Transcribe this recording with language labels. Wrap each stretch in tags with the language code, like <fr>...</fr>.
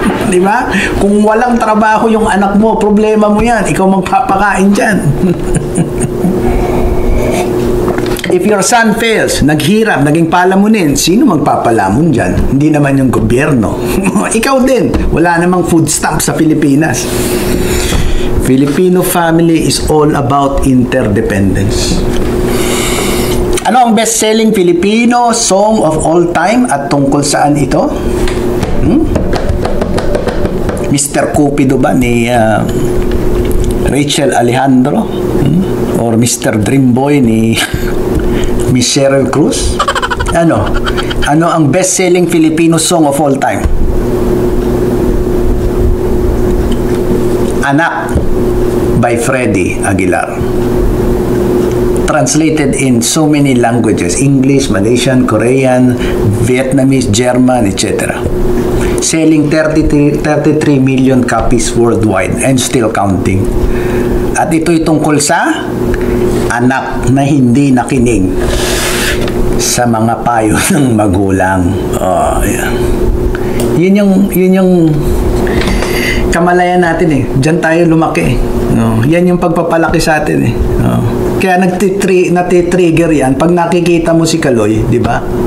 <tl>Di ba? Kung walang trabaho yung anak mo, problema mo yan. Ikaw magpapakain dyan.</tl> <en>If your son fails,</en> <tl>naghirap, naging palamunin, sino magpapalamon dyan? Hindi naman yung gobyerno. Ikaw din. Wala namang food stamp sa Pilipinas.</tl> <en>Filipino family is all about interdependence.</en> <tl>Ano ang</tl> <en>best-selling Filipino song of all time</en> <tl>at tungkol saan ito? Mr. Cupido ba ni Rachel Alejandro? Or Mr. Dreamboy ni Miss Sheryl Cruz? Ano ang</tl> <en>best-selling Filipino song of all time? Anak by Freddie Aguilar. Translated in so many languages, English, Malaysian, Korean, Vietnamese, German, etc. Selling 33 million copies worldwide and still counting.</en> <tl>At ito'y tungkol sa anak na hindi nakinig sa mga payo ng magulang. Yeah. Yun yung kamalayan natin eh. Diyan tayo lumaki. Yan yung pagpapalaki sa atin eh. Kaya natitrigger yan pag nakikita mo si Kaloy, di ba?</tl>